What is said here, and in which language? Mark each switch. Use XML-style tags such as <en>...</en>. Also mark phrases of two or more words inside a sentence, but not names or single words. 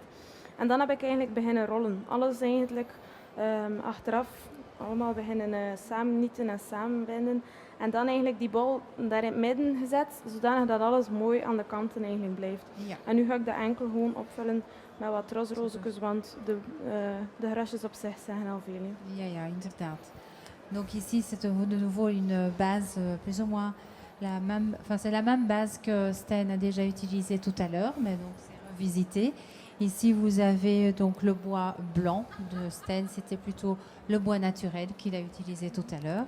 <nl>En dan heb ik eigenlijk beginnen rollen. Alles eigenlijk achteraf allemaal beginnen samennieten en samenbinden. En dan eigenlijk die bol daar in het midden gezet, zodanig dat alles mooi aan de kanten eigenlijk blijft. Ja. En nu ga ik dat enkel gewoon opvullen met wat rosrozetjes, want de grasjes op zich zeggen al veel. Ja, inderdaad.</nl> <fr>Donc ici, c'est de nouveau une base plus ou moins la même, enfin c'est la même base que Sten a déjà utilisée tout à l'heure, mais donc c'est revisité. Ici, vous avez donc le bois blanc de Sten, c'était plutôt le bois naturel qu'il a utilisé tout à l'heure.</fr>